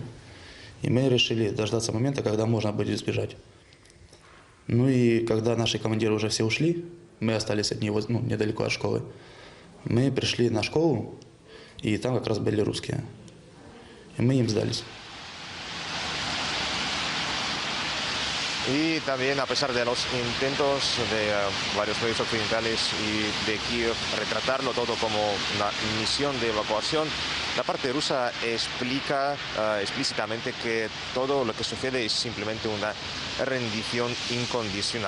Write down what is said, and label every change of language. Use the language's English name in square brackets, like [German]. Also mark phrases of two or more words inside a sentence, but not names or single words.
[Russian] И мы решили дождаться момента, когда можно будет сбежать. Ну и когда наши командиры уже все ушли, мы остались одни, недалеко от школы. Мы пришли на школу, и там как раз были русские. И мы им сдались. [Spanish] Y también, a pesar de los intentos de varios países occidentales y de Kiev retratarlo todo como una misión de evacuación, la parte rusa explica explícitamente que todo lo que sucede es simplemente una rendición incondicional.